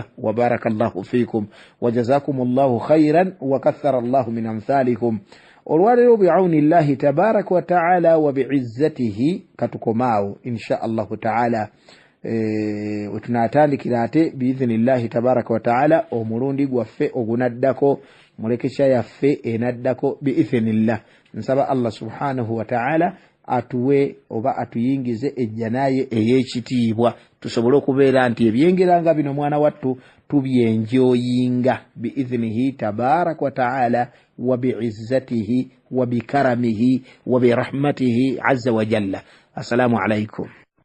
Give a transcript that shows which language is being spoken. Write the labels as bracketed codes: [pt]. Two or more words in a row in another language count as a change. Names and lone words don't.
[ar] وبارك الله فيكم وجزاكم الله خيرا وكثر الله من أمثالكم. [lg] Olwaleero [ar] بعون الله تبارك وتعالى [lg] wa bi'izzatihi katukomaawo [ar] إن شاء الله تعالى. [lg] Wetunaatandikira ate [ar] بإذن الله تبارك وتعالى [lg] omulundi gwaffe ogunaddako, mulekesha yaffe enaddako biidhinillah. Nsaba [ar] الله سبحانه وتعالى [lg] atuwe oba atuyingize ejjanaye ey'ekitiibwa, tusobole okubeera nti ebyengeranga bino mwana wattu tubyenjoyinga [ar] بإذنه تبارك وتعالى وبعزته وبكرمه وبرحمته عز وجل. السلام عليكم.